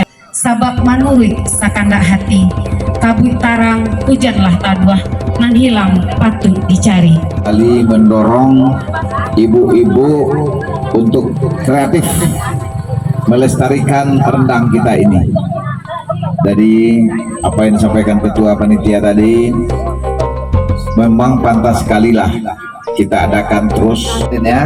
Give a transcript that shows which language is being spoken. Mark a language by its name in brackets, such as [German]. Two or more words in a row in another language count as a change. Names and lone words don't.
[Minangkabau] Sabak manurut sakandak hati, kabut tarang hujanlah taduah, nan hilang patut dicari. [Indonesian] Kali mendorong ibu-ibu untuk kreatif melestarikan rendang kita ini. Dari apa yang disampaikan Ketua Panitia tadi, memang pantas sekali lah kita adakan terus ya.